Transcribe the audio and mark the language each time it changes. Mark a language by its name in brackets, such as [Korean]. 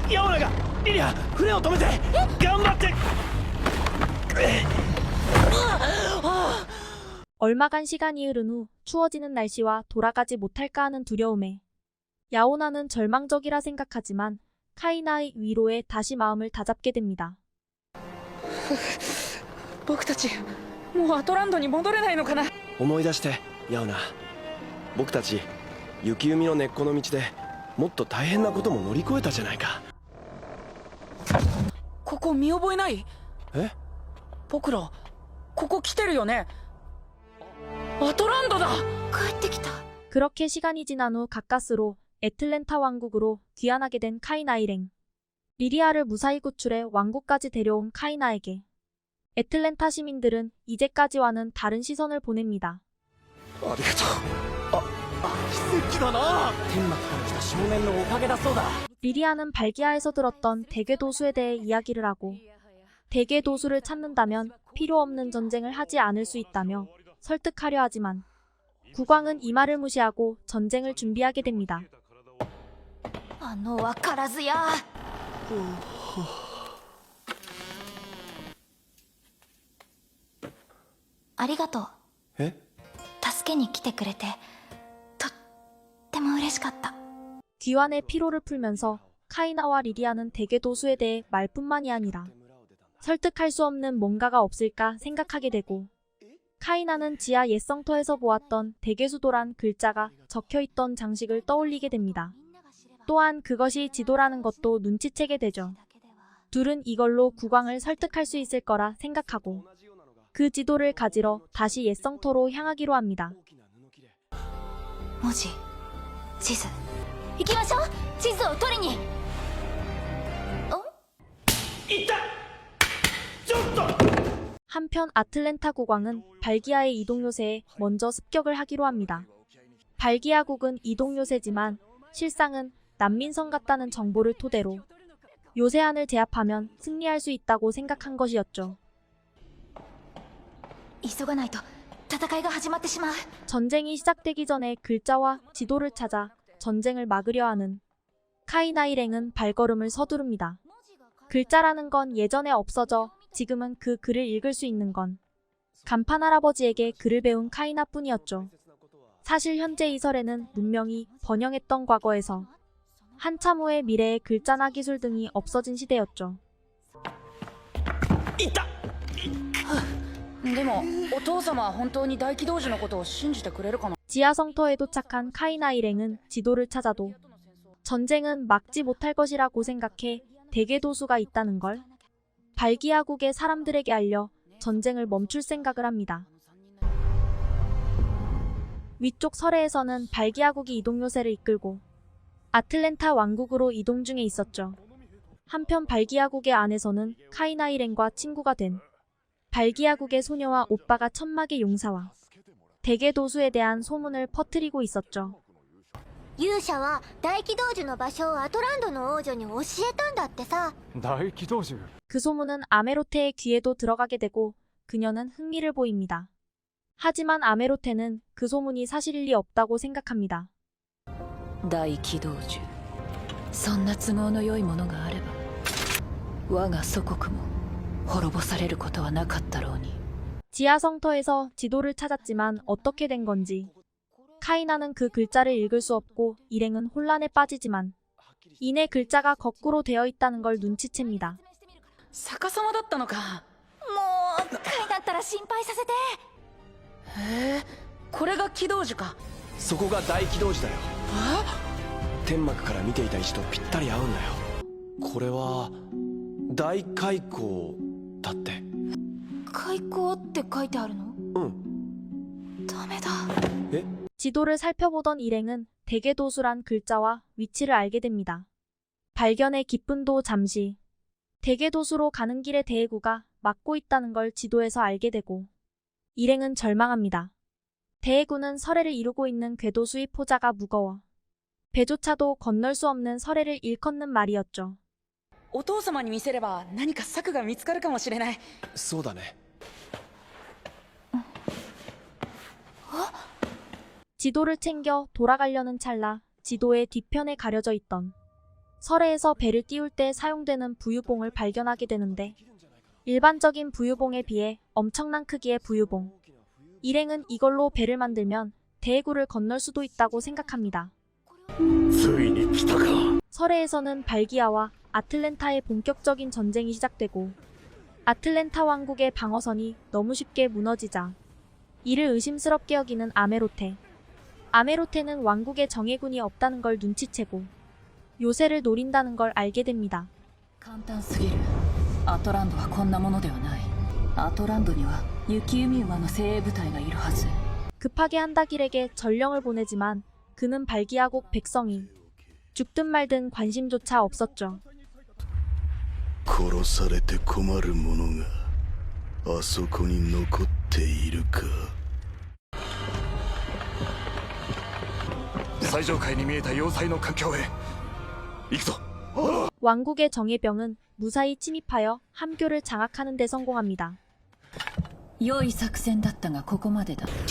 [Japanese] ヤオナがリリア船を止めて頑張って [Korean] 얼마간 시간이 흐른 후 추워지는 날씨와 돌아가지 못할까 하는 두려움에 야오나는 절망적이라 생각하지만 카이나의 위로에 다시 마음을 다잡게 됩니다. [Japanese] 僕たちもうアトランドに戻れないのかな思い出してヤオナ僕たち雪海の根っこの道でもっと大変なことも乗り越えたじゃないかここ見覚えないえ僕らここ来てるよねアトランドだ帰ってきた。 [Korean] 그렇게 시간이 지난 후 가까스로 애틀랜타 왕국으로 귀환하게 된 카이나 일행. 리리아를 무사히 구출해 왕국까지 데려온 카이나에게 애틀랜타 시민들은 이제까지와는 다른 시선을 보냅니다. [Japanese] ありがとう奇跡だな天幕から来た少年のおかげだそうだ [Korean] 리리아는 발기아에서 들었던 대궤도수에 대해 이야기를 하고 대궤도수를 찾는다면 필요 없는 전쟁을 하지 않을 수 있다며 설득하려 하지만 국왕은 이 말을 무시하고 전쟁을 준비하게 됩니다. [Japanese] あのわからずや。ありがとう。え助けに来てくれてとっても嬉しかった。 [Korean] 귀환의 피로를 풀면서 카이나와 리리아는 대궤도수에 대해 말뿐만이 아니라 설득할 수 없는 뭔가가 없을까 생각하게 되고 카이나는 지하 옛성터에서 보았던 대궤수도란 글자가 적혀있던 장식을 떠올리게 됩니다. 또한 그것이 지도라는 것도 눈치채게 되죠. 둘은 이걸로 국왕을 설득할 수 있을 거라 생각하고 그 지도를 가지러 다시 옛성터로 향하기로 합니다. [Japanese] 文字、地図。行きましょう。地図を取りに。 [Korean] 한편 아틀랜타 국왕은 발기아의 이동 요새에 먼저 습격을 하기로 합니다. 발기아국은 이동 요새지만 실상은 난민성 같다는 정보를 토대로 요새안을 제압하면 승리할 수 있다고 생각한 것이었죠. [Japanese] 急がないと戦いが始まってしまう。 [Korean] 전쟁이 시작되기 전에 글자와 지도를 찾아 전쟁을 막으려 하는 카이나 일행은 발걸음을 서두릅니다. 글자라는 건 예전에 없어져 지금은 그 글을 읽을 수 있는 건 간판 할아버지에게 글을 배운 카이나뿐이었죠. 사실 현재 이 설에는 문명이 번영했던 과거에서 한참 후의 미래의 글자나 기술 등이 없어진 시대였죠. [Japanese] でもお父様は本当に大軌道樹のことを信じてくれるかな [Korean] 지하성터에 도착한 카이나 일행은 지도를 찾아도 전쟁은 막지 못할 것이라고 생각해 대궤도수가 있다는 걸 발기아국의 사람들에게 알려 전쟁을 멈출 생각을 합니다. 위쪽 서래에서는 발기아국이 이동 요새를 이끌고 아틀랜타 왕국으로 이동 중에 있었죠. 한편 발기아국의 안에서는 카이나 일행과 친구가 된 발기아국의 소녀와 오빠가 천막의 용사와 대궤도수에 대한 소문을 퍼뜨리고 있었죠. [Japanese] 勇者は大軌道樹の場所をアトランドの王女に教えたんだってさ。大軌道樹 [Korean] 그 소문은 아메로테의 귀에도 들어가게 되고 그녀는 흥미를 보입니다. 하지만 아메로테는 그 소문이 사실일 리 없다고 생각합니다. [Japanese] 大軌道樹そんな都合の良いものがあれば我が祖国も滅ぼされることはなかったろうに [Korean] 지하 성터에서 지도를 찾았지만 어떻게 된 건지 카이나는 그 글자를 읽을 수 없고 일행은 혼란에 빠지지만 이내 글자가 거꾸로 되어 있다는 걸 눈치챕니다. [Japanese] 逆さまだったのかもうカイだったら心配させて。へえこれが軌道樹かそこが大軌道樹だよ。天幕から見ていた石とぴったり合うんだよ。これは大開口だって。開口って書いてあるの？うん。ダメだ。 [Korean] 지도를 살펴보던 일행은 대개도수란 글자와 위치를 알게 됩니다. 발견의 기쁨도 잠시 대개도수로 가는 길에 대해구가 막고 있다는 걸 지도에서 알게 되고 일행은 절망합니다. 대해구는 서래를 이루고 있는 궤도수의 포자가 무거워 배조차도 건널 수 없는 서래를 일컫는 말이었죠. [Japanese] お父様に見せれば何か策が見つかるかもしれない。そうだね。 [Korean] 지도를 챙겨 돌아가려는 찰나 지도의 뒤편에 가려져 있던 설해에서 배를 띄울 때 사용되는 부유봉을 발견하게 되는데 일반적인 부유봉에 비해 엄청난 크기의 부유봉. 일행은 이걸로 배를 만들면 대해구를 건널 수도 있다고 생각합니다. [Japanese] ついに来たか。 [Korean] 설해에서는 발기아와 아틀랜타의 본격적인 전쟁이 시작되고 아틀랜타 왕국의 방어선이 너무 쉽게 무너지자 이를 의심스럽게 여기는 아메로테. 아메로테는 왕국에 정예군이 없다는 걸 눈치채고 요새를 노린다는 걸 알게 됩니다. [Japanese] 簡単すぎる。アトランドはこんなものではない。アトランドには雪弓馬の精鋭部隊がいるはず。 [Korean] 급하게 한다길에게 전령을 보내지만 그는 발기아국 백성이 죽든 말든 관심조차 없었죠. [Japanese] 殺されて困る者があそこに残っているか。最上階に見えた要塞の環境へ行くぞ。 [Korean] 왕국의 정예병은 무사히 침입하여 함교를 장악하는 데 성공합니다. [Japanese] 良い作戦だったがここまでだ。